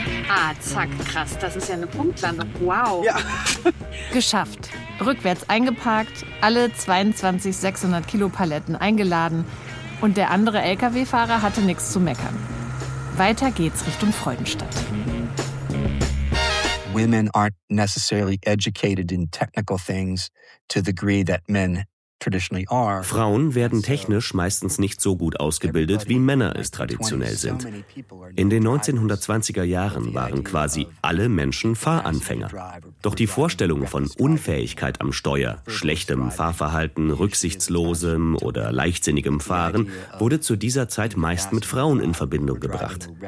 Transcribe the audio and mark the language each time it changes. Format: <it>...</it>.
<de>Ah, zack, krass, das ist ja eine Punktlandung. Wow. Ja. Geschafft. Rückwärts eingeparkt, alle 22 600 Kilo Paletten eingeladen und der andere LKW-Fahrer hatte nichts zu meckern. Weiter geht's Richtung Freudenstadt.</de> <en>Women aren't necessarily educated in technical things to the degree that men traditionally are.</en> <de>Frauen werden technisch meistens nicht so gut ausgebildet, wie Männer es traditionell sind. In den 1920er Jahren waren quasi alle Menschen Fahranfänger. Doch die Vorstellung von Unfähigkeit am Steuer, schlechtem Fahrverhalten, rücksichtslosem oder leichtsinnigem Fahren wurde zu dieser Zeit meist mit Frauen in Verbindung gebracht.</de>